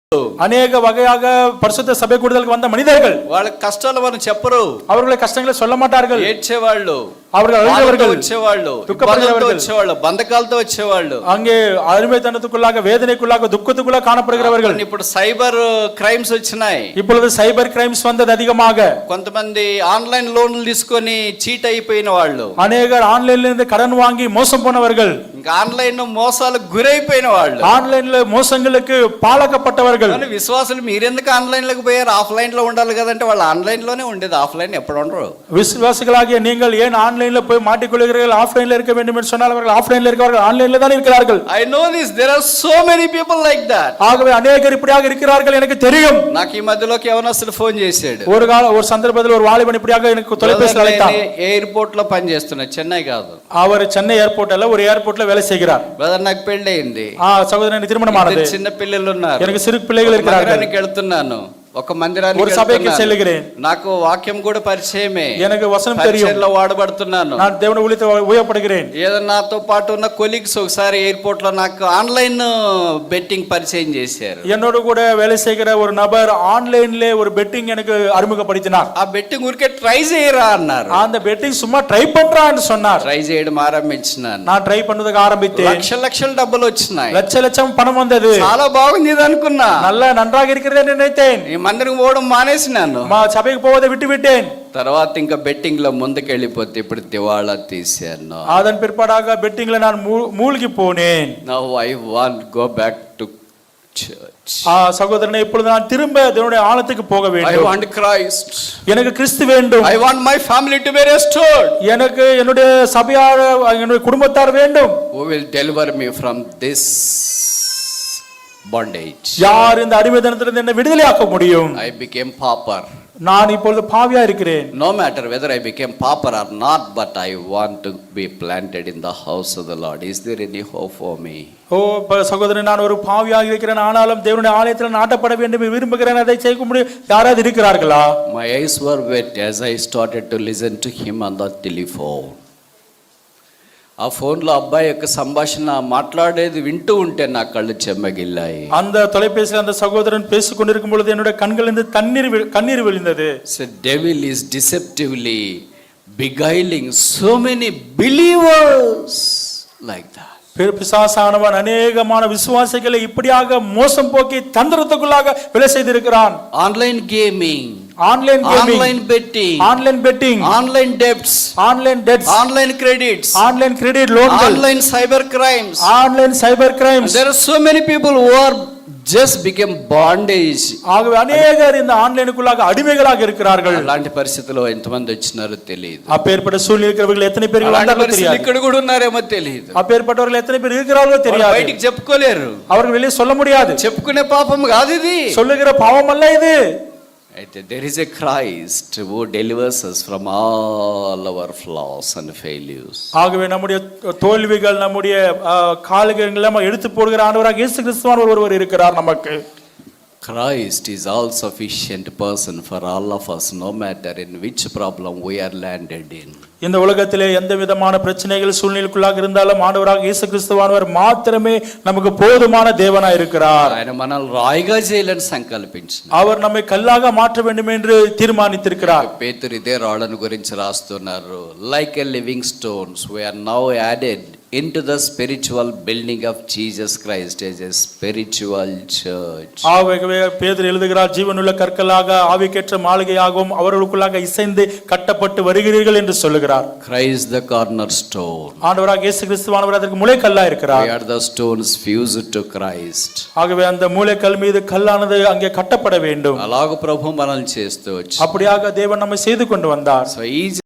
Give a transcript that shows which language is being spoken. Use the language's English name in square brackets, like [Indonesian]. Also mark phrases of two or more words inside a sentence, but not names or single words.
[Tamil] அநேக வகையாக பரிசுத்த சபை கூடுதலுக்கு வந்த மனிதர்கள் [Telugu] వాళ్ళ కష్టాలు మనం చెప్పరు, [Tamil] அவர்களை கஷ்டங்களை சொல்ல மாட்டார்கள். [Telugu] ఏడ్చేవాళ్ళు, [Tamil] அவர்கள் அழுகிறவர்கள், [Telugu] వచ్చేవాళ్ళు, [Tamil] துக்கப்படுகிறவர்கள், [Telugu] వచ్చేవాళ్ళు, బంధకాలతో వచ్చేవాళ్ళు, [Tamil] அங்கே அருமைத்தனத்துக்குள்ளாக வேதனைக்குள்ளாக துக்கத்துக்குள்ளாக காணப்படுகிறவர்கள். [Telugu] ఇప్పుడు [English] cyber crimes [Telugu] వచ్చినాయి. [Tamil] இப்பொழுது [English] cyber crimes [Tamil] வந்தது அதிகமாக. [Telugu] కొంతమంది [English] online loans [Telugu] తీసుకొని చీట్ అయిపోయిన వాళ్ళు, [Tamil] அநேகர் ஆன்லைன்ல இருந்து கடன் வாங்கி மோசம் போனவர்கள், [Telugu] ఇంకా ఆన్లైన్ మోసాలకు గురైపోయిన వాళ్ళు, [Tamil] ஆன்லைன்ல மோசங்களுக்கு பாலகப்பட்டவர்கள். [Telugu] కానీ విశ్వాసులు మీరెందుకు ఆన్లైన్ లోకి పోయారు, ఆఫ్లైన్ లో ఉండాలి కదంటే వాళ్ళు ఆన్లైన్ లోనే ఉండేది, ఆఫ్లైన్ ఎప్పుడు ఉండరు. [Tamil] விசுவாசிகளாகிய நீங்கள் ஏன் ஆன்லைன்ல போய் மாட்டிக்கொள்கிறீர்கள்? ஆஃப்லைன்ல இருக்க வேண்டும் என்று சொன்னால் அவர்கள் ஆஃப்லைன்ல இருக்கிறார்கள், ஆன்லைன்ல தான் இருக்கிறார்கள். [English] I know this, there are so many people like that. [Tamil] ஆகவே அநேகர் இப்படியாக இருக்கிறார்கள், எனக்கு தெரியும். [Telugu] నాకు ఈ మధ్యలోకి యవనస్తుడు ఫోన్ చేశాడు. [Tamil] ஒரு சந்தர்ப்பத்தில் ஒரு வாலிபன் இப்படியாக எனக்கு தொலைபேசியில் அழைத்தான். [Telugu] ఎయిర్పోర్ట్ లో పని చేస్తున్నా, చెన్నై కాదు, [Tamil] அவர் சென்னை ஏர்போர்ட்ல ஒரு ஏர்போர்ட்ல வேலை செய்கிறார். [Telugu] బ్రదర్ నాకు పెళ్లి అయింది, [Tamil] சகோதரன் திருமணம் ஆனது, [Telugu] చిన్న పిల్లలు ఉన్నారు, [Tamil] எனக்கு சிறு பிள்ளைகள் இருக்கிறார்கள். [Telugu] వెళ్తున్నాను, ఒక మందిరానికి [Tamil] ஒரு சபைக்கு செல்கிறேன். [Telugu] నాకు వాక్యం కూడా పరిచయమే, [Tamil] எனக்கு వచనం தெரியும், [Telugu] పరిచయంలో వాడబడుతున్నాను, [Tamil] நான் தேவனுடைய ஊழியத்தை உபயோகப்படுகிறேன். [Telugu] ఏదో నాతో పాటు ఉన్న కొలీగ్స్ ఒకసారి ఎయిర్పోర్ట్ లో నాకు [English] online betting [Telugu] పరిచయం చేశారు. [Tamil] என்னோடு கூட வேலை செய்கிற ஒரு நபர் ஆன்லைன்ல ஒரு பெட்டிங் எனக்கு அறிமுகப்படுத்தினார். [Telugu] ఆ బెట్టింగ్ ఊరికే ట్రై చేయరా అన్నారు. [Tamil] அந்த பெட்டிங் சும்மா ட்ரை பண்றான்னு சொன்னார். [Telugu] ట్రై చేయడం ఆరంభించినాను, [Tamil] நான் ட்ரை பண்ணதுக்கு ஆரம்பித்தேன். [Telugu] లక్షల డబ్బులు వచ్చినాయి, [Tamil] லட்சம் பணம் வந்தது. [Telugu] చాలా బాగుంది ఇది అనుకున్నా, [Tamil] நல்ல நன்றாக இருக்கிறது என்று நினைத்தேன். [Telugu] మందిరం పోవడం మానేసినాను, [Tamil] మా సభைக்கு போவதை விட்டு விட்டேன். [Telugu] తర్వాత ఇంకా బెట్టింగ్ లో ముందుకెళ్ళిపోతే ఇప్పుడు దివాళా తీశాను. [Tamil] அதன் பிற்பாடாக பெட்டிங்ல நான் மூழ்கி போனேன். [English] Now I want go back to church. [Tamil] சகோதரனே, இப்பொழுது நான் திரும்ப தேவனுடைய ஆலயத்துக்கு போக வேண்டும். [English] I want Christ. [Tamil] எனக்கு கிறிஸ்து வேண்டும். [English] I want my family to be restored. [Tamil] எனக்கு என்னுடைய சபையார், என்னுடைய குடும்பத்தார் வேண்டும். [English] Who will deliver me from this bondage? [Tamil] யார் இந்த அடிமைத்தனத்திலிருந்து என்னை விடுதலையாக்க முடியும்? [English] I became pauper. [Tamil] நான் இப்பொழுது பாவியா இருக்கிறேன். [English] No matter whether I became pauper or not, but I want to be planted in the house of the Lord. Is there any hope for me? [Tamil] சகோதரன், நான் ஒரு பாவியாக இருக்கிறேன், ஆனாலும் தேவனுடைய ஆலயத்தில் நாட்டப்பட வேண்டும் விரும்புகிறேன். அதை செய்ய முடியும் யாராவது இருக்கிறார்களா? [English] My eyes were wet as I started to listen to him on the telephone. [Telugu] ఆ ఫోన్ లో అబ్బాయి యొక్క సంభాషణ మాట్లాడేది వింటూ ఉంటే నా కళ్ళు చెమ్మగిల్లాయి. [Tamil] அந்த தொலைபேசியில் அந்த சகோதரன் பேசிக் கொண்டிருக்கும் பொழுது என்னுடைய கண்களிலிருந்து கண்ணீர் விழுந்தது. [English] So devil is deceptively beguiling so many believers like that. [Tamil] பிசாசானவன் அநேகமான விசுவாசிகளை இப்படியாக மோசம் போக்கி தந்திரத்துக்குள்ளாக வேலை செய்திருக்கிறான். [English] online gaming, ஆன்லைன் betting, online debts, online credits, online credit loans, online cyber crimes. There are so many people who are just became bondage. [Tamil] ஆகவே அநேகர் இந்த ஆன்லைனுக்குள்ளாக அடிமைகளாக இருக்கிறார்கள். [Telugu] అలాంటి పరిస్థితుల్లో ఎంతమంది వచ్చినారో తెలియదు. [Tamil] அப்பேற்பட்ட சூழ்நிலை இருக்கிறவர்கள் எத்தனை பேர் வந்தார்களோ தெரியாது. [Telugu] ఇక్కడ కూడా ఉన్నారేమో తెలియదు. [Tamil] அப்பேற்பட்டவர்கள் எத்தனை பேர் இருக்கிறார்களோ தெரியாது. [Telugu] బయటికి చెప్పుకోలేరు, [Tamil] அவர்கள் வெளியே சொல்ல முடியாது. [Telugu] చెప్పుకునే పాపం కాదు ఇది, [Tamil] சொல்லுகிற பாவம் அல்ல இது. [English] There is a Christ who delivers us from all our flaws and failures. [Tamil] ஆகவே நம்முடைய தோல்விகள், நம்முடைய கால்கள் எல்லாம் எடுத்து போடுகிற ஆண்டவராக இயேசு கிறிஸ்துவானவர் ஒருவர் இருக்கிறார் நமக்கு. [English] Christ is all sufficient person for all of us, no matter in which problem we are landed in. [Tamil] இந்த உலகத்திலே எந்த விதமான பிரச்சனைகள் சூழ்நிலைக்குள்ளாக இருந்தாலும் ஆண்டவராக இயேசு கிறிஸ்துவானவர் மாத்திரமே நமக்கு போதுமான தேவனாய் இருக்கிறார். [Telugu] ఆయన మనల్ని రాయిగా చేయాలని సంకల్పించారు. [Tamil] அவர் நம்மை కల్లాగా மாற்ற வேண்டும் என்று தீர்மாనిத்திருக்கிறார். [Telugu] పేతురు ఇదే రాళ్ళను గురించి రాస్తున్నారు. [English] Like a living stones we are now added into the spiritual building of Jesus Christ as a spiritual church. [Tamil] ஆகவே பேதுரு எழுதுகிறார், ஜீவனுள்ள கற்களாக ஆவிக்கேற்ற மாளிகையாகவும் அவர்களுக்குள்ளாக இசைந்து கட்டப்பட்டு வருகிறீர்கள் என்று சொல்லுகிறார். [English] Christ the cornerstone. [Tamil] ஆண்டவராக இயேசு கிறிஸ்துவானவர் அதற்கு மூலைக்கல்லா இருக்கிறார். [English] We are the stones fused to Christ. [Tamil] ஆகவே அந்த மூலைக்கல் மீது கல்லானது அங்கே கட்டப்பட வேண்டும். [Telugu] అలాగ ప్రభు మనల్ని చేస్తూ వచ్చి [Tamil] அப்படியாக தேவன் நம்மை செய்து கொண்டு வந்தார். So